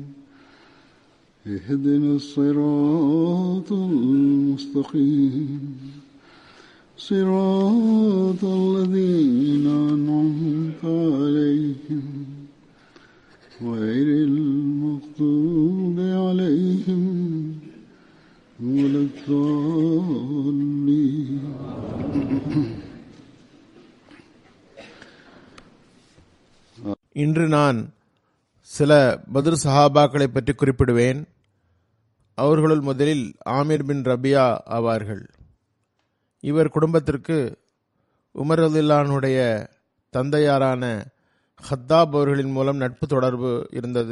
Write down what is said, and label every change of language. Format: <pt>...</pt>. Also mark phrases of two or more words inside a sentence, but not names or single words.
<ar>اهدنا الصراط المستقيم صراط الذين أنعمت عليهم غير المغضوب عليهم ولا الضالين.</ar> <ta>இன்று நான் சில பத்ர் சஹாபாக்களை பற்றி குறிப்பிடுவேன். அவர்களுள் முதலில் ஆமிர் பின் ரபியா ஆவார்கள். இவர் குடும்பத்திற்கு உமர் ரலியல்லாஹுடைய தந்தையாரான ஹத்தாப் அவர்களின் மூலம் நட்பு தொடர்பு இருந்தது.</ta>